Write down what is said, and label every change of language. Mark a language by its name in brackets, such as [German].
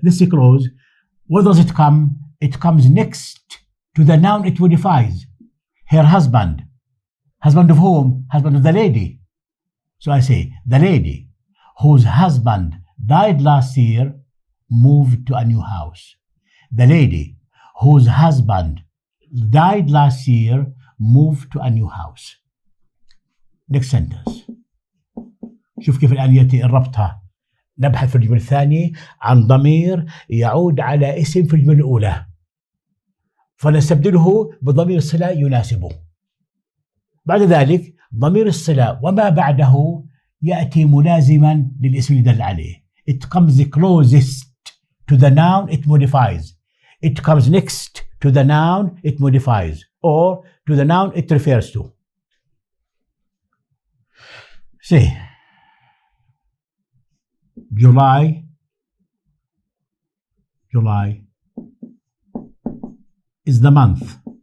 [English] This clause, where does it come? It comes next to the noun it modifies. Her husband. Husband of whom? Husband of the lady. So I say, the lady whose husband died last year moved to a new house. The lady whose husband died last year moved to a new house. Next sentence. [Arabic] شوف كيف الآن يأتي الربطها. نبحث في الجملة الثانية عن ضمير يعود على اسم في الجملة الأولى، فنستبدله بضمير الصلة يناسبه. بعد ذلك ضمير الصلة وما بعده يأتي ملازما للاسم اللي دل عليه. [English] It comes closest to the noun it modifies. It comes next to the noun it modifies or to the noun it refers to. See, July is the month.